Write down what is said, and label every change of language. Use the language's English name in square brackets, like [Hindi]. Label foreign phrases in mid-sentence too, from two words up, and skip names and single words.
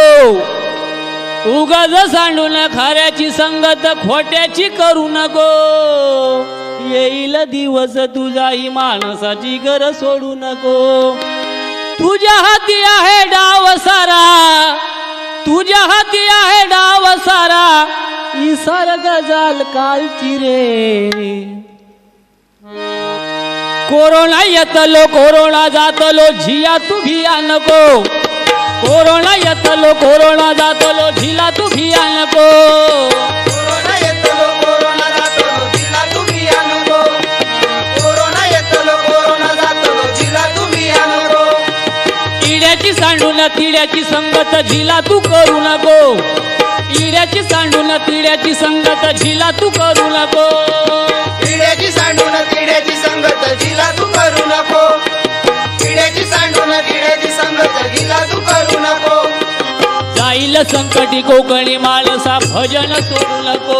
[Marathi] उगाच सांडून खऱ्याची संगत खोट्याची करू नको. येईल दिवस तुझा ही माणसाची गर सोडू नको. तुझ्या हाती आहे डाव सारा, तुझ्या हाती आहे डाव सारा. [Konkani] इसार गजाल कालची रे. कोरोना येतलो कोरोना जातलो झिया तू भिया नको. कोरोना येतलो कोरोना जातलो झिला तू भिया नको. कोरोना येतलो कोरोना जातलो जिला तू भिया नको. कोरोना येतलो कोरोना जातलो जिला तू भिया नको. इड्याची सांडून तिड्याची संगत झिला तू करू नको. इड्याची सांडून तिड्याची संगत झिला तू करू नको. किड्याची सांडून किड्याची संगत जिला तू करू नको. किड्याची सांडून किड्याची संगत जिला तू करू नको. [Marathi] जाईल संकटी कोकणी माणसा भजन सोडू नको.